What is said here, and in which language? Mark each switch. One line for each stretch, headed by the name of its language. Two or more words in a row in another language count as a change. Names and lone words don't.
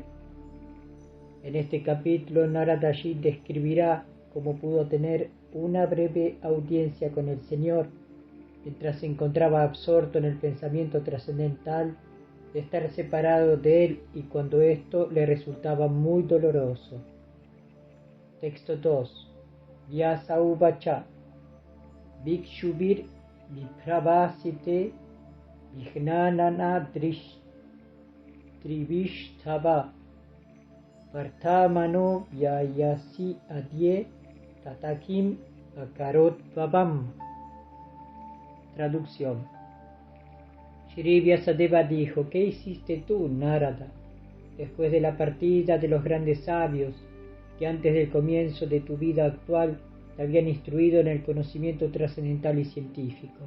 Spanish: En este capítulo Naradaji describirá cómo pudo tener una breve audiencia con el Señor mientras se encontraba absorto en el pensamiento trascendental de estar separado de él y cuando esto le resultaba muy doloroso. Texto 2.
Sanskrit: Vyasa Uvacha Bhikshubir Vipravasite Vijnanana Trivishtava Vartamano Vyayasi Adye Tatakim Akarot Vavam.
Spanish: Traducción. Shri Vyasadeva dijo: ¿qué hiciste tú, Narada, después de la partida de los grandes sabios que antes del comienzo de tu vida actual te habían instruido en el conocimiento trascendental y científico?